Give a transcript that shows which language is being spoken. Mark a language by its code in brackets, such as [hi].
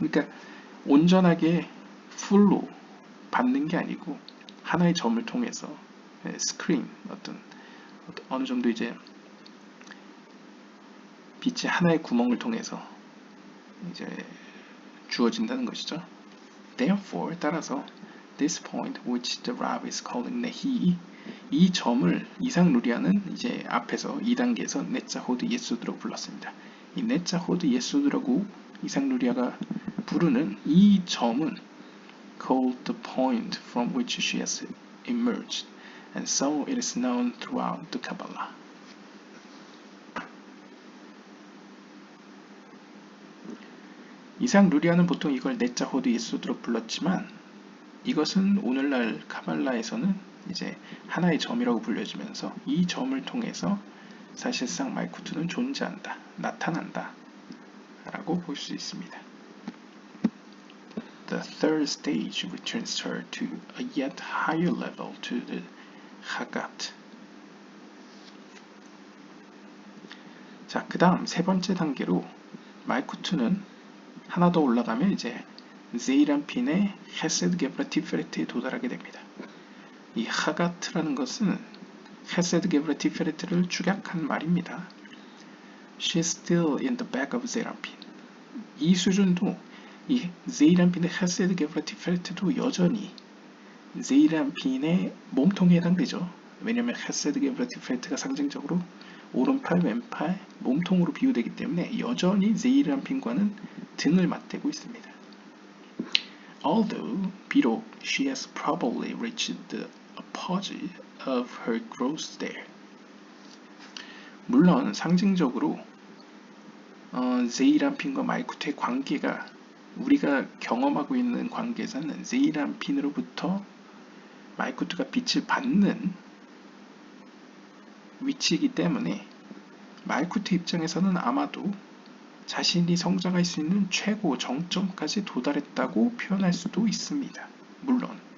[ko] 그러니까 온전하게 풀로 받는 게 아니고 하나의 점을 통해서 스크린 어느 정도 이제 빛이 하나의 구멍을 통해서 이제 주어진다는 것이죠. [en] Therefore, [ko] 따라서 [en] this point which the Rav is calling Nehi, [ko] 이 점을 이상 루리아는 이제 앞에서 2단계에서 네자 호드 예소드라고 불렀습니다. 이 네자 호드 예소드라고 이상 루리아가 부르는 이 점은 [en] called the point from which she has emerged, and so it is known throughout the Kabbalah. [ko] 이상 루리아는 보통 이걸 네자 호드 예소드로 불렀지만 이것은 오늘날 카발라에서는 이제 하나의 점이라고 불려지면서 이 점을 통해서 사실상 말쿠트는 존재한다, 나타난다 라고 볼 수 있습니다. [en] The third stage returns her to a yet higher level, to the Hagat. [ko] 자, 그 다음 세 번째 단계로 말쿠트는 하나 더 올라가면 이제 제이란핀의 헤세드 게브라 티페레트에 도달하게 됩니다. 이 하가트라는 것은 헤세드 게브라 티페레트를 축약한 말입니다. [en] She's still in the back of 제이란핀. [ko] 이 수준도 이 제이란핀의 헤세드 게브라 티페레트도 여전히 제이란핀의 몸통에 해당되죠. 왜냐하면 헤세드 게브라 티페레트가 상징적으로 오른팔, 왼팔, 몸통으로 비유되기 때문에 여전히 제이란핀과는 등을 맞대고 있습니다. [en] Although, [ko] 비록 [en] she has probably reached the apogee of her growth there. [ko] 물론 상징적으로 제이란핀과 말쿠트의 관계가 우리가 경험하고 있는 관계에서는 제이란핀으로부터 말쿠트가 빛을 받는 위치이기 때문에 말쿠트 입장에서는 아마도 자신이 성장할 수 있는 최고 정점까지 도달했다고 표현할 수도 있습니다. 물론